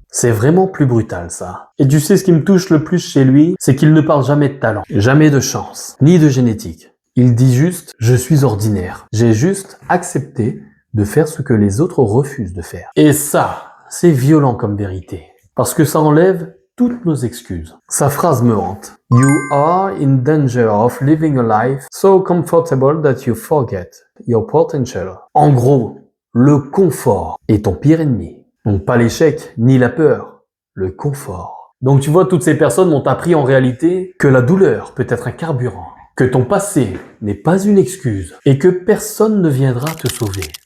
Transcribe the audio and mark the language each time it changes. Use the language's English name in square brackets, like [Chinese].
[French] C'est vraiment plus brutal, ça. Et tu sais ce qui me touche le plus chez lui, c'est qu'il ne parle jamais de talent, jamais de chance, ni de génétique. Il dit juste, je suis ordinaire. J'ai juste accepté de faire ce que les autres refusent de faire. Et ça, c'est violent comme vérité. Parce que ça enlève toutes nos excuses. Sa phrase me hante. [English] You are in danger of living a life so comfortable that you forget your potential. [French] En gros, le confort est ton pire ennemi. Donc pas l'échec, ni la peur, le confort. Donc tu vois, toutes ces personnes m'ont appris en réalité que la douleur peut être un carburant, que ton passé n'est pas une excuse et que personne ne viendra te sauver.